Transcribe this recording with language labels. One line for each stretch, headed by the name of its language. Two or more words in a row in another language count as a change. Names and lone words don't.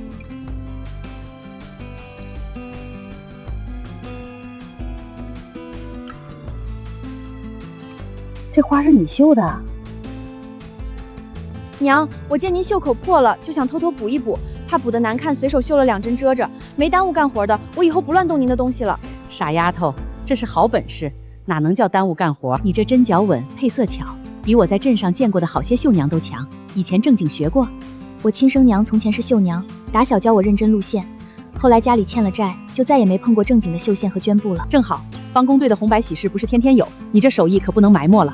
Chinese: 這花是你繡的？娘，我見您袖口破了，就想偷偷補一補，怕補得難看，隨手繡了2針遮着，沒耽誤幹活的。我以後不亂動您的東西了。傻丫頭，這是好本事，哪能叫耽誤幹活？你這針腳穩，配色巧，比我在鎮上見過的好些繡娘都強。以前正經學過？我親生娘從前是繡娘，打小教我認真路線，後來家裡欠了債，就再也沒碰過正經的繡線和绢布了。正好，幫工隊的紅白喜事不是天天有，你這手藝可不能埋沒了。